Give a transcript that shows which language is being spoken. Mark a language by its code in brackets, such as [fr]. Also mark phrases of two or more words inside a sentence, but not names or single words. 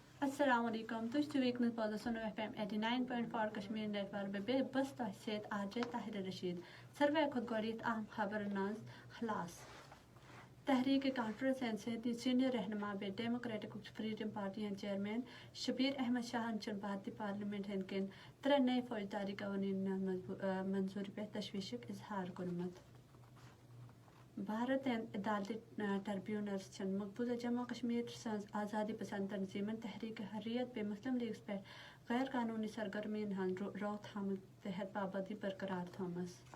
[ks] السلام علیکم تُہۍ چھِو وٕنکیٚنَس بوزان سونو ایف ایم 89.4 کشمیٖر نیٹورک بیٚیہِ بس تۄہہِ سۭتۍ آجے طاہرہ رشیٖد ساروٕے کھۄتہٕ گۄڈٕنیتھ اہم خبرن ہٕنٛز خلاص تحریک کانفرنس سۭتۍ سینئر رہنما بیٚیہِ ڈیموکریٹک فریڈم پارٹی ہٕنٛدۍ چیئرمین شبیر احمد شاہن چھُنہٕ بھارتی پارلیمنٹ ہٕنٛدۍ کِنۍ 3 نئے فوجداری قوانین منظوری پٮ۪ٹھ تشویشُک اظہار کوٚرمُت بھارت اینڈ عدالتی ٹربیونلز چھِنہٕ مقبوضہ جموں کشمیر سٕنٛز آزادی پسند تنظیمن تحریک حریت بیٚیہِ مسلم لیگس پٮ۪ٹھ غیر قانونی سرگرمین ہٕنٛز روک تھامٕچ تحت پابندی برقرار تھٲومٕژ